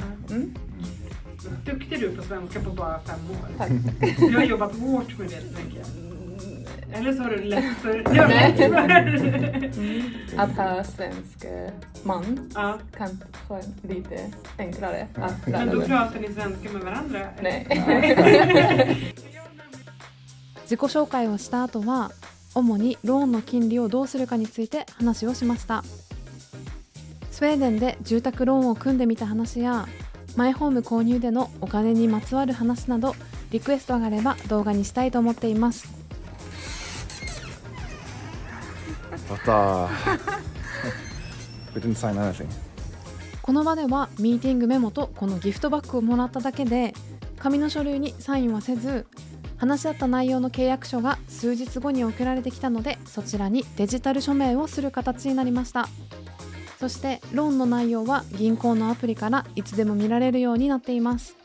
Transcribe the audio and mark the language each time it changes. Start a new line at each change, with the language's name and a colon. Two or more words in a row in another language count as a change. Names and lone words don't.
Swedish: Duktig du på svenska på bara 5 år. Tack. Du har jobbat hårt med det, tänker jag. Eller så har du lätt för... Att ha svensk man kan vara lite enklare. Men då pratar ni svenska med varandra? Nej.
Japanese: 自己紹介をした後は、主にローンの金利をどうするかについて話をしました。スウェーデンで住宅ローンを組んでみた話や、マイホーム購入でのお金にまつわる話など、リクエストがあれば動画にしたいと思っています。
English: We didn't sign anything.
Japanese: この場ではミーティングメモとこのギフトバッグをもらっただけで、紙の書類にサインはせず、話し合った内容の契約書が数日後に送られてきたので、そちらにデジタル署名をする形になりました。そしてローンの内容は銀行のアプリからいつでも見られるようになっています。